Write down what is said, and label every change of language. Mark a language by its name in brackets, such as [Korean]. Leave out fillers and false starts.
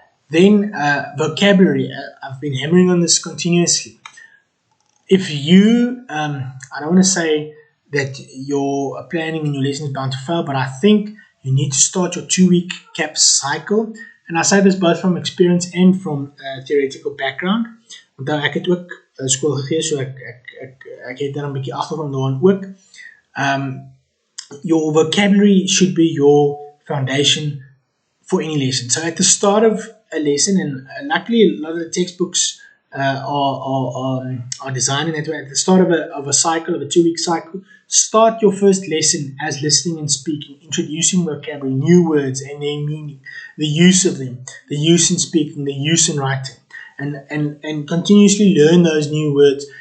[English] Then vocabulary. I've been hammering on this continuously. If you, I don't want to say that your planning and your lesson is bound to fail, but I think you need to start your 2-week CAP cycle. And I say this both from experience and from theoretical background. [Afrikaans] Want ek het ook skool gegee, so ek het daar 'n bietjie agtergrond daarin ook. [English] your vocabulary should be your foundation for any lesson. So at the start of a lesson, and luckily a lot of the textbooks are designed in that way. At the start of a cycle, of a 2-week cycle, start your first lesson as listening and speaking, introducing vocabulary, new words and their meaning, the use of them, the use in speaking, the use in writing, and continuously learn those new words.